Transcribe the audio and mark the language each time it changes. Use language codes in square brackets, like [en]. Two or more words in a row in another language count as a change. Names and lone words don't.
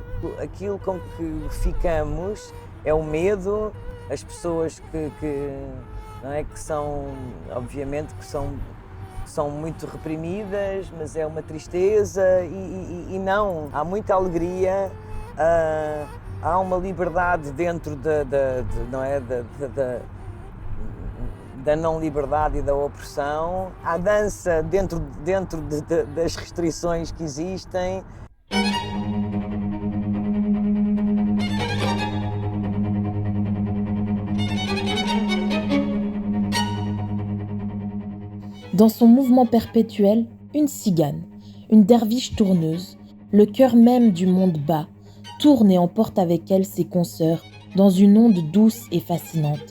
[pt] Aquilo com que ficamos é o medo, as pessoas não é, que são, obviamente, que são muito reprimidas, mas é uma tristeza e não, há muita alegria, há uma liberdade dentro não é, da não liberdade e da opressão, há dança dentro das restrições que existem. [fr] Dans son mouvement perpétuel, une cigane, une derviche tourneuse, le cœur même du monde bas, tourne et emporte avec elle ses consoeurs dans une onde douce et fascinante.